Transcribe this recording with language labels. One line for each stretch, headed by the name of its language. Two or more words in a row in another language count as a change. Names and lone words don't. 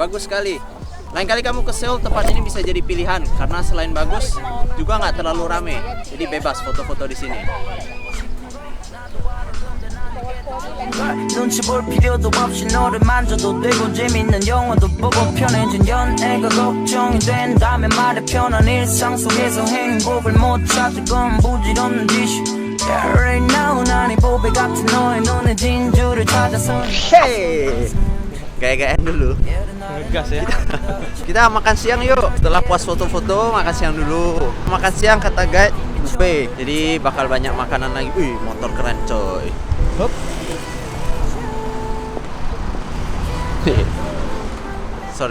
Indonesian: sekali. Lain kali kamu ke Seoul, tempat ini bisa jadi pilihan karena selain bagus juga nggak terlalu rame. Jadi bebas foto-foto di sini.
Korean: 눈치 볼 필요도 없이 너를 만져도 되고 재밌는 영화도 보고 편해진 연애가 걱정이 된다면 말해 편한 일상 속에서 행복을 못 찾을 건 부질없는 짓이
English: Yeah, right now
Korean: 난 이 보배 같은 너의 눈에 진주를 찾아서
Indonesian: Hey, gaya-gayaan dulu. Gas ya. Kita makan siang yuk. Setelah puas foto-foto, makan siang dulu. Makan siang kata guide buffet. Jadi bakal banyak makanan lagi. Wih, motor keren coy. Hop. Sorry.